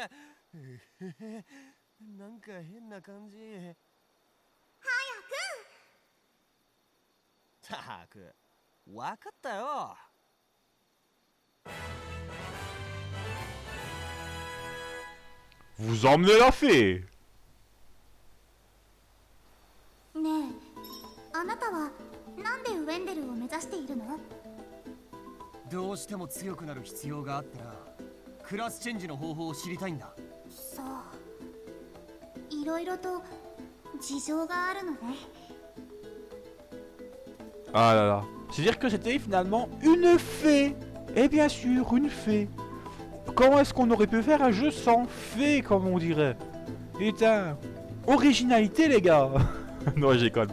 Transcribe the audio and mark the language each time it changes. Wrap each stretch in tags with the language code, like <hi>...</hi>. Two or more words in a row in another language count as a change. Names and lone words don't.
<ja>なんか変な感じ。早く。たく、わかったよ。</ja> <fr>Vous emmenez la fée.</fr> <ja>ねえ、あなたはなんでウェンデルを目指しているの？どうしても強くなる必要があってな。クラスチェンジの方法を知りたいんだ。そう、いろいろと事情があるのね。</ja> <fr>Ah là là. C'est-à-dire que c'était finalement une fée. Et bien sûr, une fée. Comment est-ce qu'on aurait pu faire un jeu sans fée, comme on dirait? Putain. Originalité, les gars. Non, je déconne.</fr>